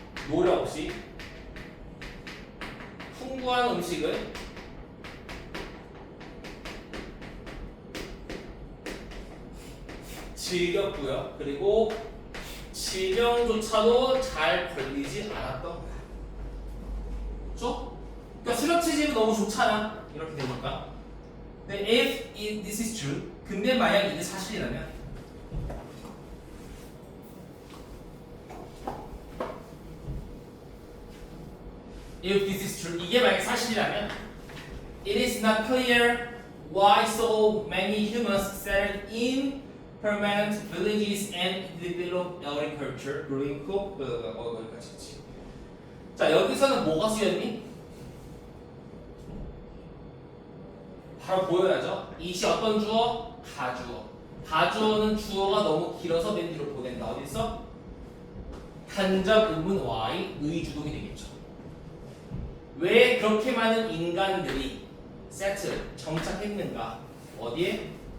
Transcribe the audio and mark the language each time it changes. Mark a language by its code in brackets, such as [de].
[ko] 노력 없이 풍부한 음식을 즐겼고요. 그리고 질병조차도 잘 걸리지 않았던 거야. 그렇죠? 그러니까 수렵채집은 너무 좋잖아. 이렇게 되니까. [en] 근데 if this is true, [ko] 근데 만약 이게 사실이라면 [en] if this is true, [ko] 이게 만약 사실이라면 [en] it is not clear why so many humans settled in permanent villages and develop agriculture, growing crop, [ko] 거기까지. 자, 여기서는 뭐가 쓰였니? 바로 보여야죠. 이시 어떤 주어? 가주어. 가주어는 주어가 너무 길어서 맨 뒤로 보낸다. 어디 있어? 간접 의문 y 의주동이 되겠죠. 왜 그렇게 많은 인간들이 세트 정착했는가? 어디에?